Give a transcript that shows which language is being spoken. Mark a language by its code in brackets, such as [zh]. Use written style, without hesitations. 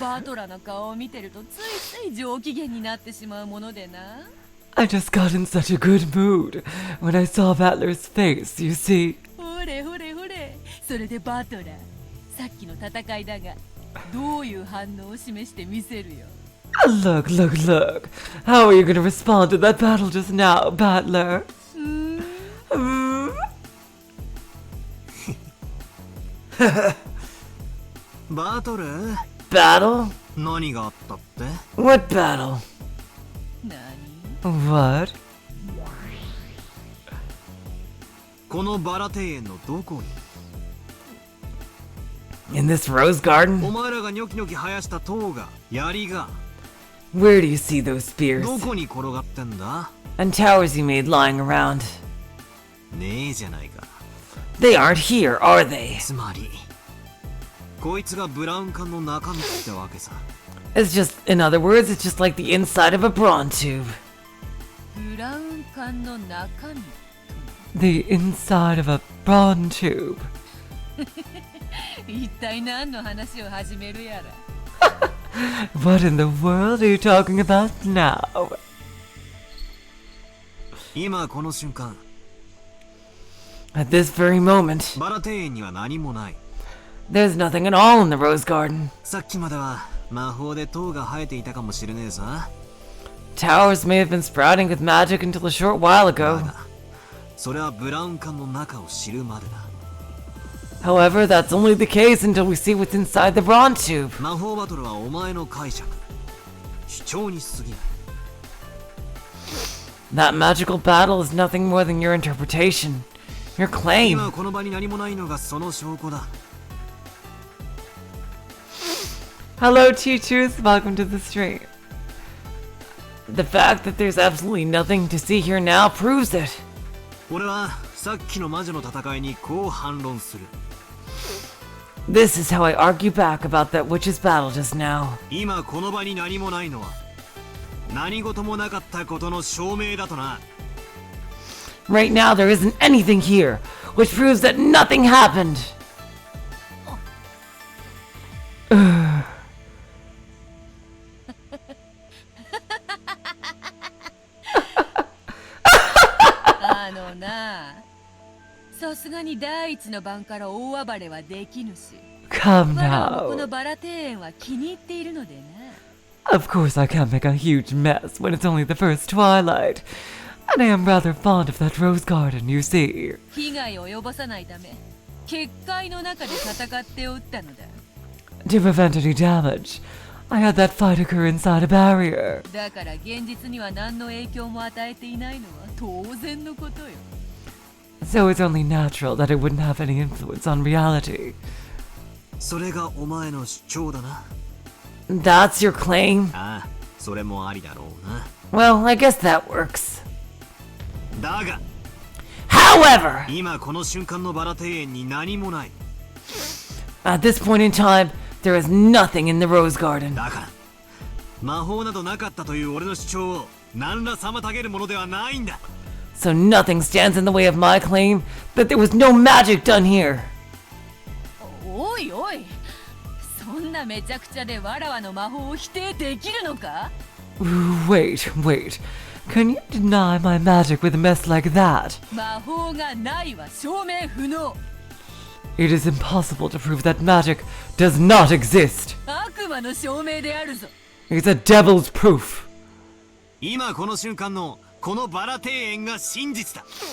[ja] バトラの顔を見てるとついつい上機嫌になってしまうものでな。 [en] I just got in such a good mood when I saw Battler's face, you see. [ja] ほれほれほれ。それでバトラー、さっきの戦いだがどういう反応を示してみせるよ。 [en] Look, look, look. How are you gonna respond to that battle just now, battler? [ja] バトル [en] Battle? [ja] 何があったって？ [en] What battle? [ja] 何？ [en] What? [ja] このバラ庭園のどこに？ [en] In this rose garden? [ja] お前らがニョキニョキ生やした塔が、槍が [en] Where do you see those spears? [ja] どこに転がってんだ？ [en] And towers you made lying around? [ja] ねえじゃないか。 [en] They aren't here, are they? [ja] つまりこいつがブラウン管の中身ってわけさ。 [en] It's just, in other words, it's just like the inside of a bronze tube. [ja] ブラウン管の中身。 [en] The inside of a bronze tube. [ja] 一体何の話を始めるやら。 [en] What in the world are you talking about now? [ja] 今この瞬間、 [en] At this very moment, [ja] バラ庭園には何もない。 [en] there's nothing at all in the rose garden. [ja] さっきまでは魔法で塔が生えていたかもしれねえさ。 [en] Towers may have been sprouting with magic until a short while [ja] だ [en] ago. [ja] が、それはブラウン管の中を知るまでだ。 [en] However, that's only the case until we see what's inside the bronze tube. [ja] 魔法バトルはお前の解釈、主張に過ぎない。 [en] That magical battle is nothing more than your interpretation, your claim. [ja] 今この場に何もないのがその証拠だ。 [en] Hello, teachers. Welcome to the stream. The fact that there's absolutely nothing to see here now proves it. [ja] 俺はさっきの魔女の戦いにこう反論する。 [en] This is how I argue back about that witch's battle just now. [ja] 今この場に何もないのは何事もなかったことの証明だとな。 [en] Right now, there isn't anything here, which proves that nothing happened. Ugh. [ja] あのな、さすがに第一の晩から大暴れはできぬし、 [en] Come [ja] 我らもこの [en] now. [ja] バラ庭園は気に入っているのでな。 [en] Of course, I can't make a huge mess when it's only the first twilight. And I am rather fond of that rose garden, you see. [ja] 被害を及ぼさないため、結界の中で戦っておったのだ。 [en] To prevent any damage, I had that fight occur inside a barrier. [ja] だから現実には何の影響も与えていないのは当然のことよ。 [en] So it's only natural that it wouldn't have any influence on reality. [ja] それがお前の主張だな。 [en] That's your claim? [ja] ああ、それもありだろうな。 [en] Well, I guess that works. [ja] だが、 [en] However, [ja] 今この瞬間のバラ庭園に何もない。 [en] at this point in time, there is nothing in the rose garden. [ja] だから、魔法などなかったという俺の主張を何ら妨げるものではないんだ。 [en] So nothing stands in the way of my claim that there was no magic done here. [ja] おいおい、そんなめちゃくちゃでわらわの魔法を否定できるのか？ [en] Wait, wait. Can you deny my magic with a mess like that? [ja] 魔法がないは証明不能。 [en] It is impossible to prove that magic does not exist. [ja] 悪魔の証明であるぞ。 [en] It's a devil's proof. [ja] 今この瞬間のこのバラ庭園が真実だ。